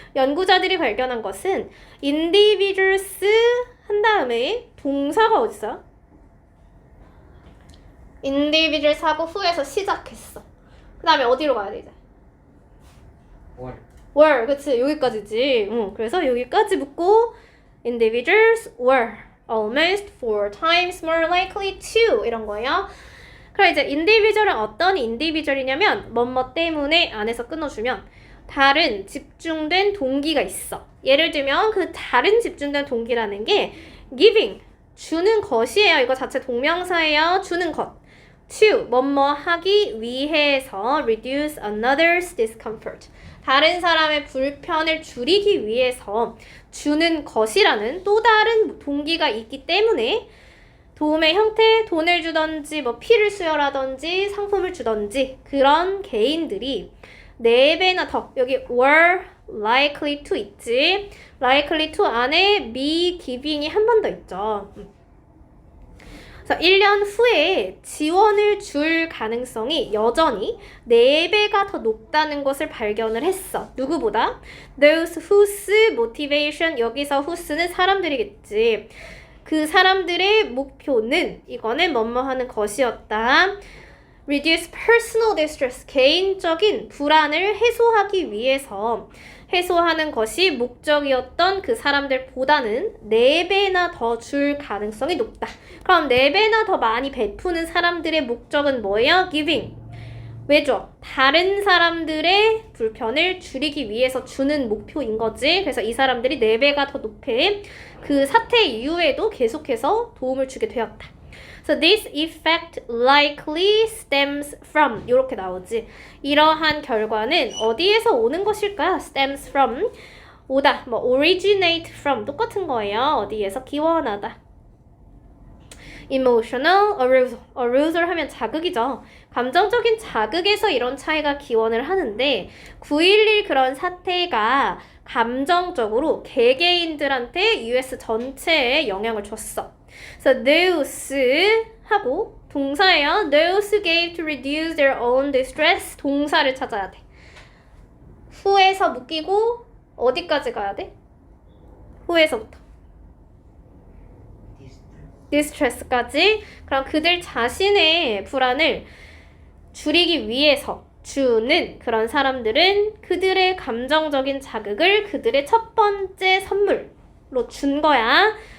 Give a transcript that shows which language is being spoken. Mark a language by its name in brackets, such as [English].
[Korean] 연구자들이 발견한 것은 individuals 한 다음에 동사가 어디 있어요? individuals 하고 후에서 시작했어. 그 다음에 어디로 가야 돼 이제? were 그치 여기까지지. 그래서 여기까지 붙고 [English] individuals were almost 4 times more likely to 이런 거예요. [Korean] 그럼 이제 individual은 어떤 individual이냐면 뭐뭐 때문에 안에서 끊어주면 다른 집중된 동기가 있어. 예를 들면 그 다른 집중된 동기라는 게 giving 주는 것이에요. 이거 자체 동명사예요. 주는 것. [English] to [Korean] 뭐뭐 하기 위해서 [English] reduce another's discomfort. [Korean] 다른 사람의 불편을 줄이기 위해서 주는 것이라는 또 다른 동기가 있기 때문에 도움의 형태, 돈을 주던지 뭐 피를 수여라든지 상품을 주던지 그런 개인들이 4배나 더 여기 were likely to 있지. likely to 안에 be giving이 한 번 더 있죠. 그래서 1년 후에 지원을 줄 가능성이 여전히 4배가 더 높다는 것을 발견을 했어. 누구보다? [English] Those whose motivation, 여기서 whose는 사람들이겠지. [Korean] 그 사람들의 목표는 이거는 뭐뭐 하는 것이었다. [English] Reduce personal distress, [Korean] 개인적인 불안을 해소하기 위해서 해소하는 것이 목적이었던 그 사람들보다는 4배나 더 줄 가능성이 높다. 그럼 4배나 더 많이 베푸는 사람들의 목적은 뭐예요? Giving. 왜죠? 다른 사람들의 불편을 줄이기 위해서 주는 목표인 거지. 그래서 이 사람들이 4배가 더 높게 그 사태 이후에도 계속해서 도움을 주게 되었다. [English] So this effect likely stems from 이렇게 나오지. [Korean] 이러한 결과는 어디에서 오는 것일까요? stems from 오다, 뭐 originate from 똑같은 거예요. 어디에서 기원하다. emotional arousal. arousal 하면 자극이죠. 감정적인 자극에서 이런 차이가 기원을 하는데 9.11 그런 사태가 감정적으로 개개인들한테 US 전체에 영향을 줬어. 그래서 those 하고 동사예요. [English] those gave to reduce their own distress. [Korean] 동사를 찾아야 돼. 후에서 묶이고 어디까지 가야 돼? 후에서부터. distress까지. 그럼 그들 자신의 불안을 줄이기 위해서 주는 그런 사람들은 그들의 감정적인 자극을 그들의 첫 번째 선물로 준 거야.